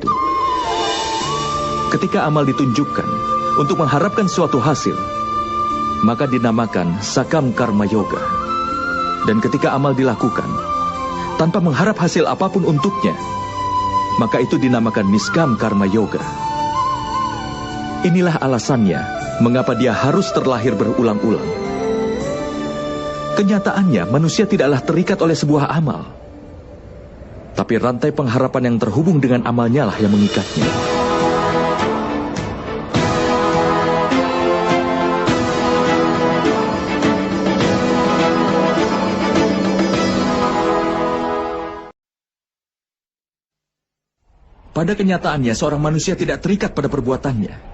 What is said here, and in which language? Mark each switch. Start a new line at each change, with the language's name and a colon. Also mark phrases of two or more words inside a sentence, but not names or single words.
Indonesian: Ketika amal ditunjukkan untuk mengharapkan suatu hasil, maka dinamakan sakam karma yoga. Dan ketika amal dilakukan tanpa mengharap hasil apapun untuknya, maka itu dinamakan niskam karma yoga. Inilah alasannya mengapa dia harus terlahir berulang-ulang. Kenyataannya manusia tidaklah terikat oleh sebuah amal, tapi rantai pengharapan yang terhubung dengan amalnya lah yang mengikatnya. Pada kenyataannya, seorang manusia tidak terikat pada perbuatannya.